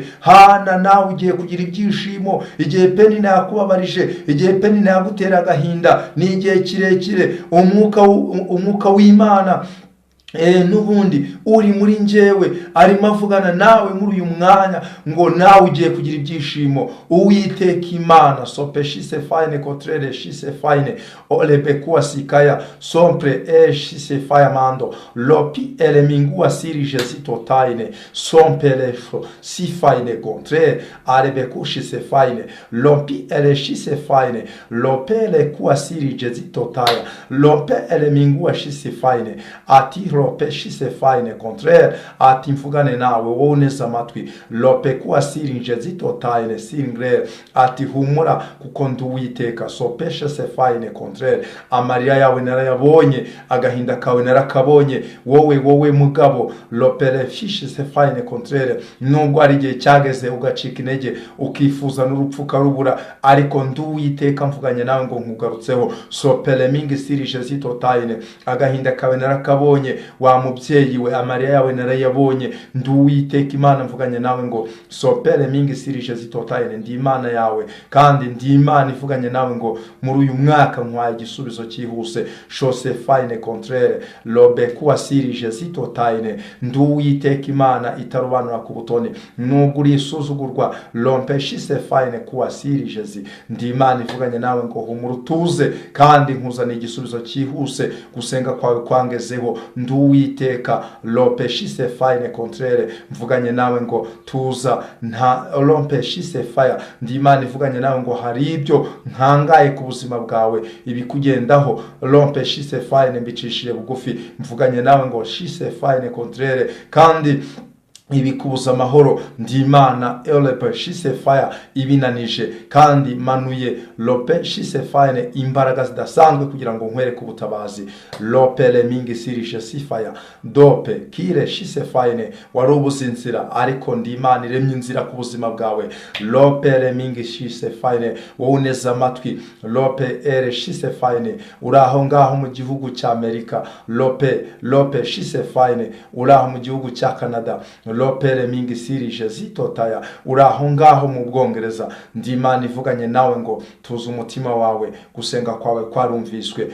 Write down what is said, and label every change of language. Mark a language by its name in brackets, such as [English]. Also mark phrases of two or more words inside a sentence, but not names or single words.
[Kinyarwanda] Hana nawe ugiye kugira ibyishimo. Igihe Penina yakubabarije, igihe Penina yagutera agahinda, ni igihe kirekire. Umwuka w'Imana nubundi uri muri njyewe arimo avugana nawe muri uyu mwanya ngo nawe ugiye kugira ibyishimo. Uwiteka Imana sopeshise fine contraire shise fine olebekua sikaya sompre shise fire mando lopi elemingua sirije sitotaine sompelefo si fine contraire arebekushise fine lopi eleshise fine lopele kuwa sirije sitotaya lope elemingua shise fine ati lope shise fine contraire ati mfugane nawe woneza amatwi lope kuwa sirinje zitotaine singre ati humura kuko ndi Uwiteka sopeshe se fine contraire amarira yawe narayabonye, agahinda kawe narakabonye. Wowe mugabo lopele fishe se fine contraire, nubwo ari igihe cyageze ugacika intege ukifuza n'urupfu karubura, ariko ndi Uwiteka mvuganye nawe ngo nkugarutseho sopele mingi sirije zitotaine, agahinda kawe narakabonye. Wa mubyeyi we, amarira yawe narayabonye. Ndi Uwiteka Imana mvuganye nawe ngo sopele mingi sirije zitotaine, ndi Imana yawe kandi ndi Imana ivuganye nawe ngo muri uyu mwaka nkwaye igisubizo cyihuse. Chose fine contraire lobe kuwa sirije zitotaine, ndi Uwiteka Imana itarobanura ku butoni, nubwo uri isuzugurwa lompe shise fine kuwa sirije zi, ndi Imana ivuganye nawe ngo humura utuze kandi nkuzana igisubizo cyihuse. Gusenga kwawe kwangezeho, ndi Uwiteka lope shise fine contraire mvuganye nawe ngo tuza nta lope shise fire, ndi Imana ivuganye nawe ngo hari ibyo nkangaye ku buzima bwawe ibikugendaho lope shise fine mbicishije bugufi mvuganye nawe ngo shise fine contraire kandi ibikubuza amahoro. Ndi Imana elepe shise fire ibinanije kandi manuye lope shise fine imbaraga zidasanzwe kugira ngo nkwereke ubutabazi. Lope le mingi sirishe sifaya dope kire shise fine warubuze inzira, ariko ndi Imana iremye inzira ku buzima bwawe. Lope le mingi shise fine woneza amatwi lope ere shise fine uraho ngaho mu gihugu cya Amerika. Lope shise fine uraho mu gihugu cya Canada. lopere mingi sirije zitotaya. Uraho ngaho mu Bwongereza, ndi Imana ivuganye nawe ngo tuzi umutima wawe, gusenga kwawe kwarumviswe.